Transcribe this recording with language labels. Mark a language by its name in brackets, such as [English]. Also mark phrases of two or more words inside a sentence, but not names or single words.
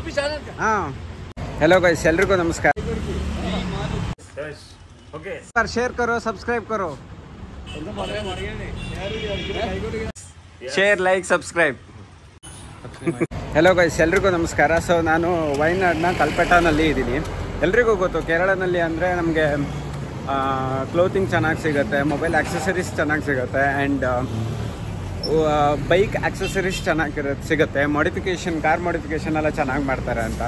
[Kannada] ಹಾಂ [English] hello guys [Kannada] ಎಲ್ರಿಗೂ ನಮಸ್ಕಾರ [English] ओके [Hindi] शेयर करो सब्सक्राइब करो [English] share like subscribe hello guys [Kannada] ಎಲ್ರಿಗೂ ನಮಸ್ಕಾರ. ಸೊ ನಾನು ವಯನಾಡ್ನ ಕಲ್ಪೆಟಾನಲ್ಲಿ ಇದ್ದೀನಿ. ಎಲ್ರಿಗೂ ಗೊತ್ತು ಕೇರಳನಲ್ಲಿ ಅಂದರೆ ನಮಗೆ ಕ್ಲೋತಿಂಗ್ ಚೆನ್ನಾಗಿ ಸಿಗುತ್ತೆ, [English] mobile accessories [Kannada] ಚೆನ್ನಾಗಿ ಸಿಗುತ್ತೆ, [English] and bike accessories [Kannada] ಚೆನ್ನಾಗಿ ಸಿಗುತ್ತೆ, [English] modification car modification [Kannada] ಎಲ್ಲ ಚೆನ್ನಾಗಿ ಮಾಡ್ತಾರೆ ಅಂತ.